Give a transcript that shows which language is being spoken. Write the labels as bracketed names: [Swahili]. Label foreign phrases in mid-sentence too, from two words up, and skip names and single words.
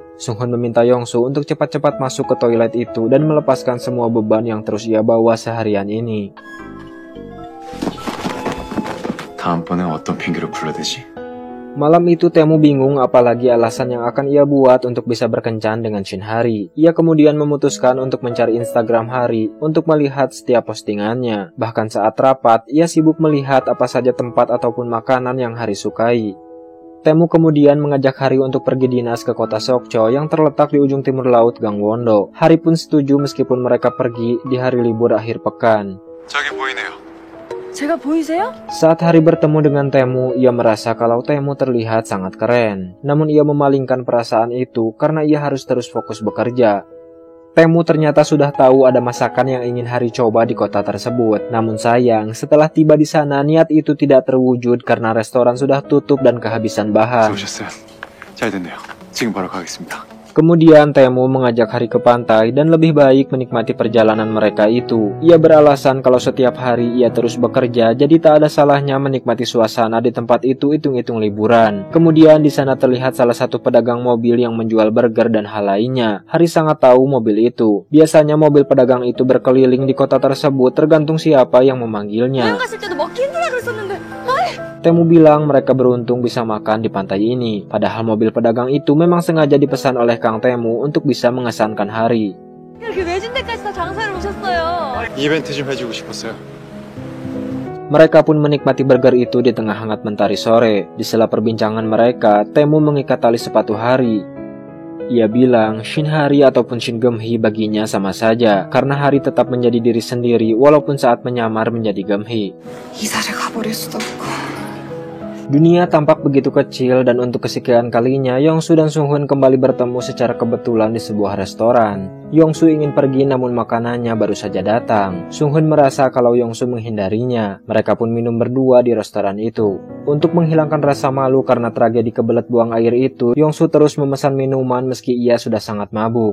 [Indonesian] Sunghun meminta Yongsu untuk cepat-cepat masuk ke toilet itu dan melepaskan semua beban yang terus ia bawa seharian ini. [Korean] 다음번엔 어떤 핑계로 불러대지? [Indonesian] Malam itu Temu bingung apalagi alasan yang akan ia buat untuk bisa berkencan dengan Shin Hari. Ia kemudian memutuskan untuk mencari Instagram Hari untuk melihat setiap postingannya. Bahkan saat rapat, ia sibuk melihat apa saja tempat ataupun makanan yang Hari sukai. Temu kemudian mengajak Hari untuk pergi dinas ke kota Sokcho yang terletak di ujung timur laut Gangwon-do. Hari pun setuju meskipun mereka pergi di hari libur akhir pekan. [Korean] 저기 보이네요. 제가 보이세요? [Indonesian] Saat Hari bertemu dengan Temu, ia merasa kalau Temu terlihat sangat keren. Namun ia memalingkan perasaan itu karena ia harus terus fokus bekerja. Temu ternyata sudah tahu ada masakan yang ingin Hari coba di kota tersebut. Namun sayang, setelah tiba di sana niat itu tidak terwujud karena restoran sudah tutup dan kehabisan bahan. [Korean] 오셨어요. 잘 됐네요. 지금 바로 가겠습니다. [Indonesian] Kemudian Temu mengajak Hari ke pantai dan lebih baik menikmati perjalanan mereka itu. Ia beralasan kalau setiap hari ia terus bekerja, jadi tak ada salahnya menikmati suasana di tempat itu hitung-hitung liburan. Kemudian di sana terlihat salah satu pedagang mobil yang menjual burger dan hal lainnya. Hari sangat tahu mobil itu. Biasanya mobil pedagang itu berkeliling di kota tersebut tergantung siapa yang memanggilnya. [Korean] 갔을 때도 먹기 힘들다 그랬었는데. [Indonesian] Temu bilang mereka beruntung bisa makan di pantai ini. Padahal mobil pedagang itu memang sengaja dipesan oleh Kang Temu untuk bisa mengesankan Hari. [Korean] 이렇게 외진 데까지 다 장사를 오셨어요. 이벤트 좀 해주고 싶었어요. [Indonesian] Mereka pun menikmati burger itu di tengah hangat mentari sore. Di sela perbincangan mereka, Temu mengikat tali sepatu Hari. Ia bilang Shin Hari ataupun Shin Geum-hee baginya sama saja, karena Hari tetap menjadi diri sendiri walaupun saat menyamar menjadi Geum-hee. [Korean] 이사를 가버릴 수도 없고 [Indonesian] Dunia tampak begitu kecil dan untuk kesekian kalinya Yongsu dan Sunghun kembali bertemu secara kebetulan di sebuah restoran. Yongsu ingin pergi namun makanannya baru saja datang. Sunghun merasa kalau Yongsu menghindarinya. Mereka pun minum berdua di restoran itu. Untuk menghilangkan rasa malu karena tragedi kebelet buang air itu, Yongsu terus memesan minuman meski ia sudah sangat mabuk.